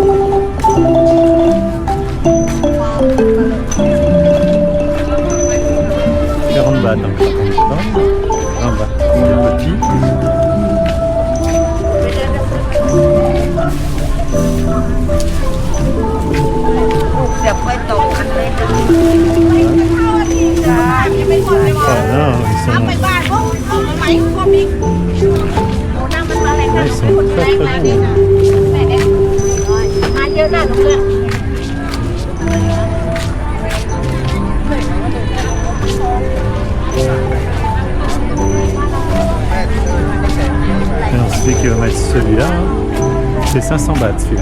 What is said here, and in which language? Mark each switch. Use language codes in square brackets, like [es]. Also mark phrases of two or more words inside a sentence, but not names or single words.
[fr] $40 un craton. 20 bahts. Il est petit. Ah non, ils sont très très beaux. [th] มาเยอะนะทุกเรื่อง [fr] Alors celui qui va mettre celui-là, c'est 500 bahts celui-là.